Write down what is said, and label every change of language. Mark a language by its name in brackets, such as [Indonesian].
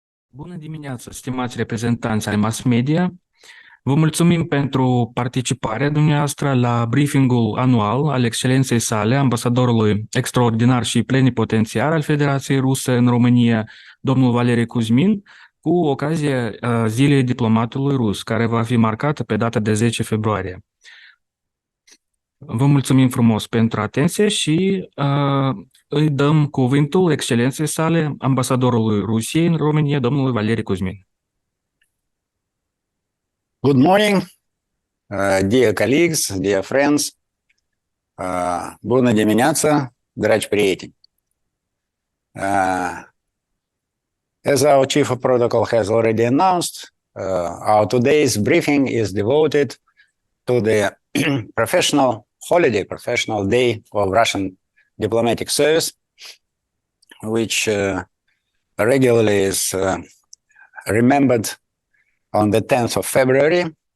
[Romanian] Bună dimineața, stimați reprezentanți ai mass media. Vă mulțumim pentru participarea dumneavoastră la briefingul anual al Excelenței sale, ambasadorului extraordinar și plenipotențiar al Federației Ruse în România, domnul Valery Kuzmin, cu ocazia Zilei Diplomatului Rus, care va fi marcată pe data de 10 februarie. Vă mulțumim frumos pentru atenție și îi dăm cuvântul Excelenței sale, ambasadorului Rusiei în România, domnului Valery Kuzmin. [English] Good morning, dear colleagues, dear friends. [Romanian] Bună dimineața, dragi prieteni. [English] As our chief of protocol has already announced, our today's briefing is devoted to the professional day of Russian diplomatic service, which regularly is remembered on the 10th of February.